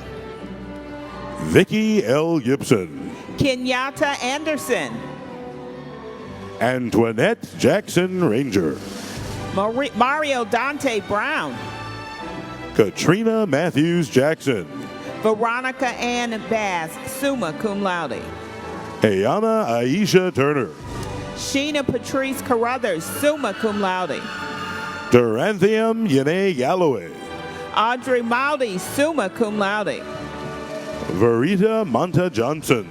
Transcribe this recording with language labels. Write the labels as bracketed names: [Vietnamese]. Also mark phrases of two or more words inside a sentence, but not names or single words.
[English] Vicky L. Gibson. Kenyatta Anderson. Antoinette Jackson Ranger. Mario Dante Brown. Katrina Matthews Jackson. Veronica Ann Bass, [Latin] summa cum laude. [English] Ayana Aisha Turner. Sheena Patrice Carruthers, [Latin] summa cum laude. [English] Duranthium Yene Galloway. Audrey Maldi, [Latin] summa cum laude. [English] Verita Monta Johnson.